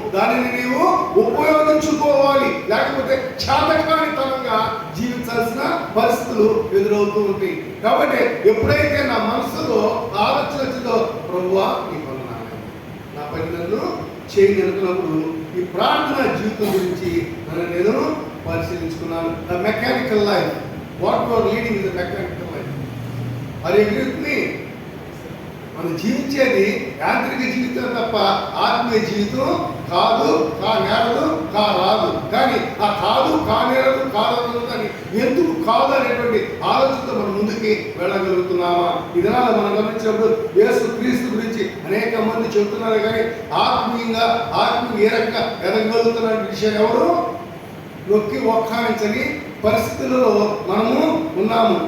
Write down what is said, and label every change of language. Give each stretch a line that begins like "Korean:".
Telugu: దానిని నీవు ఉపయోగించుకోవాలి, లేకపోతే చాతకానితనంగా జీవించాల్సిన పరిస్థితులు ఎదురవుతూ ఉంటాయి. కాబట్టి ఎప్పుడైతే నా మనసులో ఆలోచన వచ్చిందో ప్రభువా నీ వందనాలు, నా పని నన్ను చేయి అనుకున్నప్పుడు ఈ ప్రార్థన జీవితం గురించి నన్ను నేను పరిశీలించుకున్నాను.
English: The mechanical life, what you are leading is a mechanical life. Are you agree with me?
Telugu: మనం జీవించేది యాంత్రిక జీవితం తప్ప ఆత్మీయ జీవితం కాదు, కానేరదు, కారాదు. కానీ ఆ కాదు, కానేరదు, కాదు అని ఎందుకు కాదు అనేటువంటి ఆలోచనతో మనం ముందుకి వెళ్ళగలుగుతున్నామా? ఇదనాల మనం గమనించినప్పుడు యేసు క్రీస్తు గురించి అనేక మంది చెబుతున్నారు, కానీ ఆత్మీయంగా ఏ రకంగా ఎదగలుగుతున్న విషయం ఎవరు నొక్కి ఒక్కానించని పరిస్థితులలో మనము ఉన్నాము.